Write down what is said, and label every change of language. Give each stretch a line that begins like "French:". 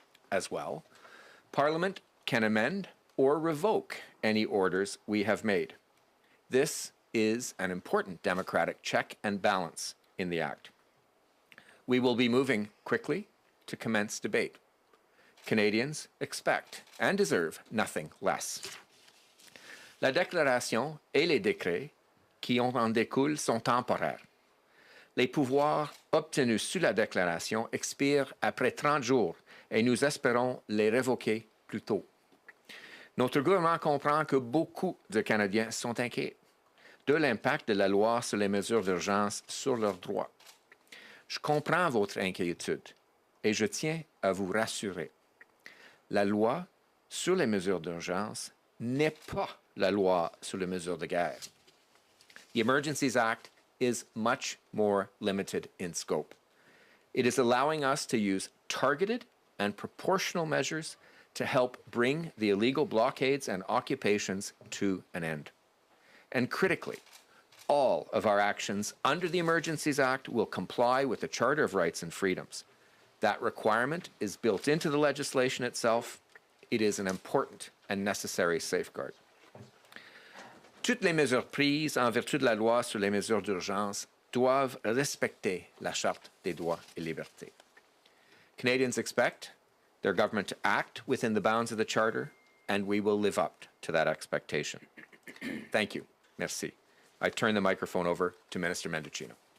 English: As well, Parliament can amend or revoke any orders we have made. This is an important democratic check and balance in the Act. We will be moving quickly to commence debate. Canadians expect and deserve nothing less.
French: La déclaration et les décrets qui en découlent sont temporaires. Les pouvoirs obtenus sous la déclaration expirent après 30 jours et nous espérons les révoquer plus tôt. Notre gouvernement comprend que beaucoup de Canadiens sont inquiets de l'impact de la loi sur les mesures d'urgence sur leurs droits. Je comprends votre inquiétude et je tiens à vous rassurer. La loi sur les mesures d'urgence n'est pas la loi sur les mesures de guerre.
English: The Emergencies Act is much more limited in scope. It is allowing us to use targeted and proportional measures to help bring the illegal blockades and occupations to an end. And critically, all of our actions under the Emergencies Act will comply with the Charter of Rights and Freedoms. That requirement is built into the legislation itself. It is an important and necessary safeguard.
French: Toutes les mesures prises en vertu de la loi sur les mesures d'urgence doivent respecter la Charte des droits et libertés.
English: Canadians expect their government to act within the bounds of the Charter, and we will live up to that expectation. Thank you. Merci. I turn the microphone over to Minister Mendicino.